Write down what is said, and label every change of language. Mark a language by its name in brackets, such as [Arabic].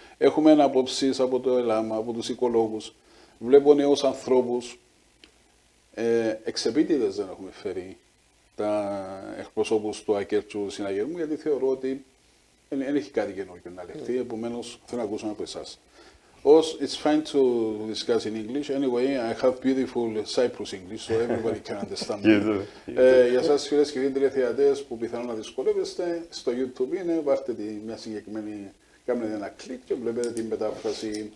[Greek] Έχουμε απόψεις από το ΕΛΑΜ, από τους οικολόγους. Βλέπω νέους ανθρώπους. Εξεπίτηδες δεν έχουμε φέρει τα εκπροσώπους του ΑΚΕΡΤΣΟΥ συναγερμού, γιατί θεωρώ ότι δεν έχει κάτι καινούργιο να λεχθεί. Επομένως, θέλω να ακούσουμε από εσάς. [English] It's fine to discuss in English. Anyway, I have beautiful Cyprus English, so everybody can understand me. [Greek] Για σας φίλες και φίλοι τηλεθεατές που πιθανόν να δυσκολεύεστε, στο YouTube είναι, βάρτε μια συγκεκριμένη, κάνετε ένα κλικ και βλέπετε την μετάφραση.